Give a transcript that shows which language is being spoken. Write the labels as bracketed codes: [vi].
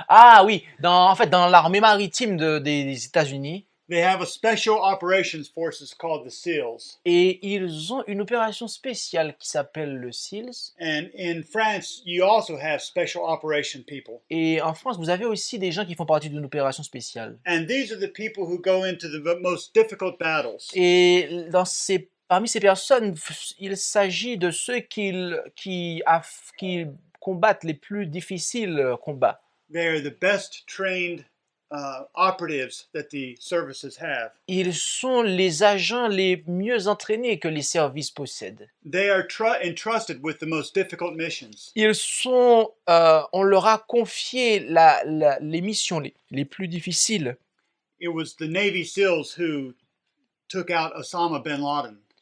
[fr] Ah oui, en fait, dans l'armée maritime des États-Unis. [en] They have a special operations forces called the SEALs. [fr] Et ils ont une opération spéciale qui s'appelle le SEALs. [en] And in France, you also have special operation people. [fr] Et en France, vous avez aussi des gens qui font partie d'une opération spéciale. [en] And these are the people who go into the most difficult battles. [fr] Et parmi ces personnes, il s'agit de ceux qui combattent les plus difficiles combats. [en] They are the best trained operatives that the services have. [fr] Ils sont les agents les mieux entraînés que les services possèdent. [en] They are entrusted with the most difficult missions. [fr] On leur a confié les missions les plus difficiles. [en] It was the Navy SEALs who took out Osama bin Laden.